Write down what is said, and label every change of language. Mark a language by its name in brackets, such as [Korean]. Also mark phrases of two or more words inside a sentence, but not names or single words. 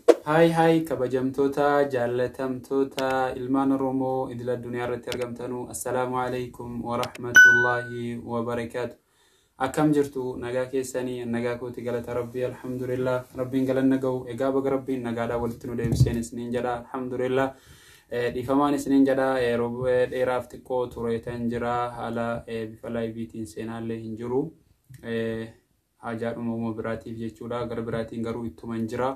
[Oromo] Hai kabajamtoota jaalatamtoota ilmaan Oromoo idil addunyaa irratti argamtanu [Arabic] السلام عليكم ورحمة الله وبركاته. [Oromo] Akkam jirtu nagaa keessanii nagaa kooti galata rabbii alhamdulillah rabbiin galanna ga'u egaa baga rabbiin nagaadhaa walitti nu deebiseen isiniin jedha alhamdulillah dhiifamaan isiniin jedha yeroo dheeraaf xiqqoo tureetan jira haala bifa laayiviitiin seenaallee hin jiru hajaadhuma uumama biraatiif jechuudha gara biraatiin garuu ittuman jira.